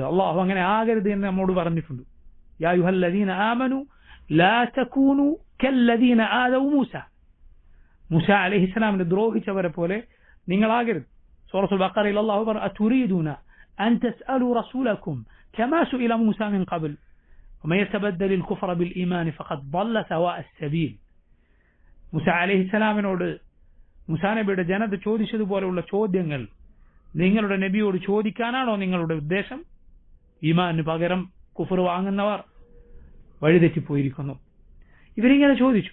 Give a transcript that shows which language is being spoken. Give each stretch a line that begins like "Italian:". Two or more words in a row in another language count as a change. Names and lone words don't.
Malayalam: അള്ളാഹു അങ്ങനെ ആകരുത് എന്ന് നമ്മോട് പറഞ്ഞിട്ടുണ്ട്.
Arabic: يا أيها الذين آمنوا لا تكونوا كالذين آذوا موسى.
Malayalam: മൂസ അലൈഹിസ്സലാമിനെ ദ്രോഹിച്ചവരെ പോലെ നിങ്ങളാകരുത്. സൂറത്തുൽ ബഖറയിൽ അല്ലാഹു പറഞ്ഞു
Arabic: أتريدون أن تسألوا رسولكم كما سئل موسى من قبل ومن يتبدل الكفر بالإيمان فقد ضل سواء السبيل.
Malayalam: മൂസ അലൈഹിസ്സലാമിനോട് മൂസാ നബിയുടെ ജനത ചോദിച്ചതുപോലെയുള്ള ചോദ്യങ്ങൾ നിങ്ങളുടെ നബിയോട് ചോദിക്കാനാണോ നിങ്ങളുടെ ഉദ്ദേശം? ഈമാന് പകരം കുഫർ വാങ്ങുന്നവർ വഴിതെറ്റിപ്പോയിരിക്കുന്നു. ഇവരിങ്ങനെ ചോദിച്ചു.